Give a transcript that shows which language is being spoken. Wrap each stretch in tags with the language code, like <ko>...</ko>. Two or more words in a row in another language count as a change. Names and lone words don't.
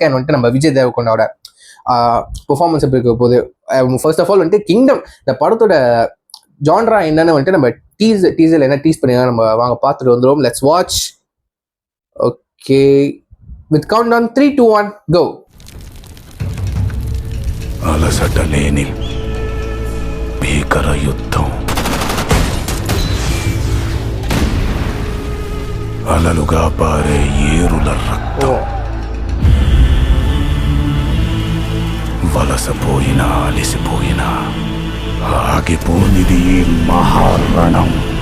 <ta>அண்ட் வந்துட்டு நம்ம விஜய் தேவர்கொண்டாவோட பெர்ஃபார்மன்ஸ் எப்படி இருக்க போகுது.</ta> <en>first of all</en> <ta>வந்துட்டு கிங்டம் இந்த படத்தோட ஜான்ரா என்னன்னு வந்துட்டு நம்ம டீசர் என்ன டீஸ் பண்ணி நம்ம வாங்க பார்த்துட்டு வந்துடும்.</ta> <en>Let's watch. Okay, with count on 3, 2, 1 go.</en> <te>అలసట లేని భీకర యుద్ధం, అలలుగా పారే ఏరుల రక్తం, వలసపోయినా అలిసిపోయినా ఆగిపోనిది ఈ మహారణం.</te>